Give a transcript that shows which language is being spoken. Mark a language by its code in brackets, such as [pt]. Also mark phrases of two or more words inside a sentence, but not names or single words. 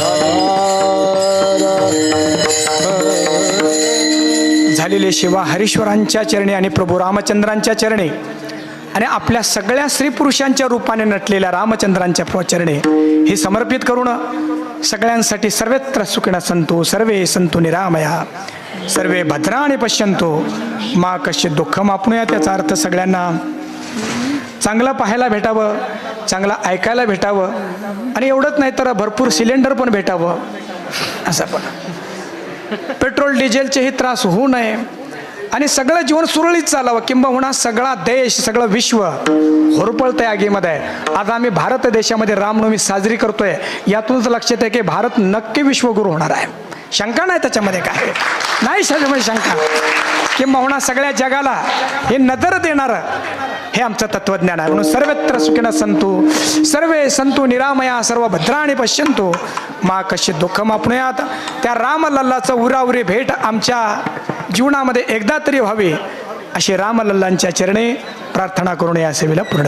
[mr] झालेली शिवा हरीश्वरांच्या चरणी आणि प्रभू रामचंद्रांच्या चरणी आणि आपल्या सगळ्या स्त्री पुरुषांच्या रूपाने नटलेल्या रामचंद्रांच्या चरणी हे समर्पित करून सगळ्यांसाठी सर्वत्र [sa] सुखिनः सन्तु सर्वे सन्तु निरामया सर्वे भद्राणि पश्यन्तु मा कश्चित दुःखम आपणूया. [mr] त्याचा अर्थ सगळ्यांना चांगलं पाहायला भेटावं, चांगलं ऐकायला भेटावं आणि एवढंच नाही तर भरपूर सिलेंडर पण भेटावं. असं पण पेट्रोल डिझेलचेही त्रास होऊ नये आणि सगळं जीवन सुरळीत चालावं. किंबहुना सगळा देश सगळं विश्व होरपळतंय आगीमध्ये. आज आम्ही भारत देशामध्ये रामनवमी साजरी करतोय यातूनच लक्षात आहे की भारत नक्की विश्वगुरू होणार आहे. शंका नाही त्याच्यामध्ये, काय नाही त्याच्यामध्ये शंका. किंबहुना सगळ्या जगाला हे नजर देणारं हे आमचं तत्वज्ञान आहे. म्हणून [sa] सर्वत्र सुखिनः सन्तु सर्वे सन्तु निरामया सर्व भद्राणि पश्यन्तु मा कश्चित दुःखम आपणूयात. [mr] त्या रामलल्लाचं उराउरी भेट आमच्या जीवनामध्ये एकदा तरी व्हावी अशी रामलल्लांच्या चरणी प्रार्थना करून या सेवेला पूर्ण